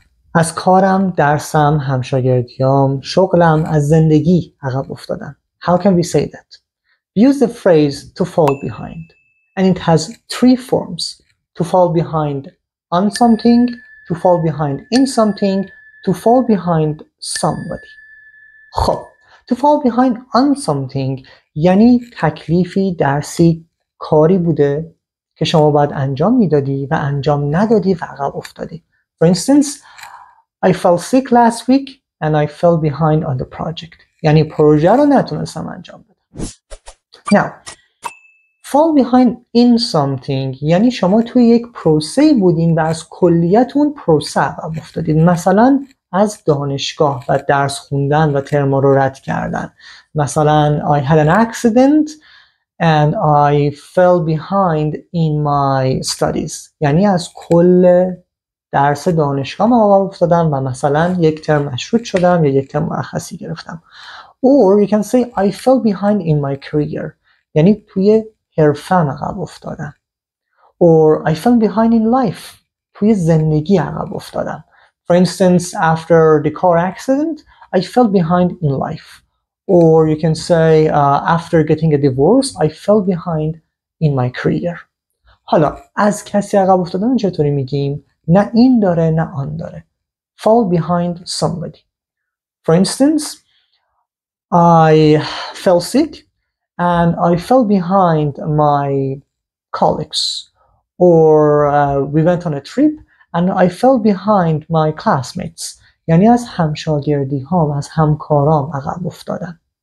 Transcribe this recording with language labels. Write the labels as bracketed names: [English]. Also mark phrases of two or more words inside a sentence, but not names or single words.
[Persian] از کارم، درسم، همشاگردیام، شغلم، از زندگی عقب افتادم. [English] How can we say that? We use the phrase to fall behind, and it has three forms: to fall behind on something, to fall behind in something, to fall behind somebody. [Persian] خب [English] to fall behind on something [Persian] یعنی تکلیفی، درسی، کاری بوده که شما باید انجام میدادی و انجام ندادی و عقب افتادی. [English] For instance, I fell sick last week and I fell behind on the project. [Persian] یعنی پروژه رو نتونستم انجام بدم. [English] Now, fall behind in something [Persian] یعنی شما توی یک پروسه بودین و از کلیت اون پروسه عقب افتادین. مثلا از دانشگاه و درس خوندن و ترما رو رد کردن. [English] مثلا I had an accident and I fell behind in my studies. [Persian] یعنی از کل درس دانشگاه من عقب افتادم و مثلا یک ترم مشروط شدم یا یک ترم مرخصی گرفتم. [English] Or you can say I fell behind in my career. [Persian] یعنی توی حرفم عقب افتادم. [English] Or I fell behind in life. [Persian] توی زندگی عقب افتادم. [English] For instance, after the car accident, I fell behind in life. Or you can say after getting a divorce, I fell behind in my career. [Persian] حالا از کسی عقب افتادن چطوری میگیم؟ نه این داره نه آن داره. [English] Fall behind somebody. For instance, I fell sick and I fell behind my colleagues. Or we went on a trip and I fell behind my classmates. [Persian] یعنی از همشاگردی ها و از همکارام عقب افتادم.